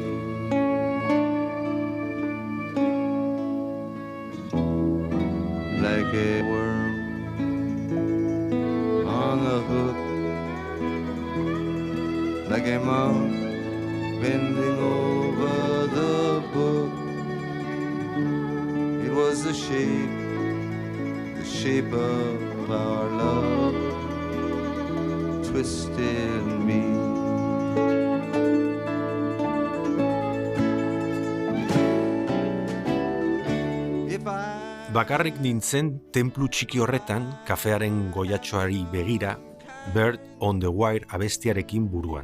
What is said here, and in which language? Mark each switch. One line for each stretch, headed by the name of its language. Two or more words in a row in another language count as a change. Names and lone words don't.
English: Like a worm on the hook, like a monk bending over the book. It was the shape of our love twisted me.
Basque: Bakarrik nintzen tenplu txiki horretan kafearen goiatxoari begira
English: Bird on the Wire
Basque: abestiarekin buruan.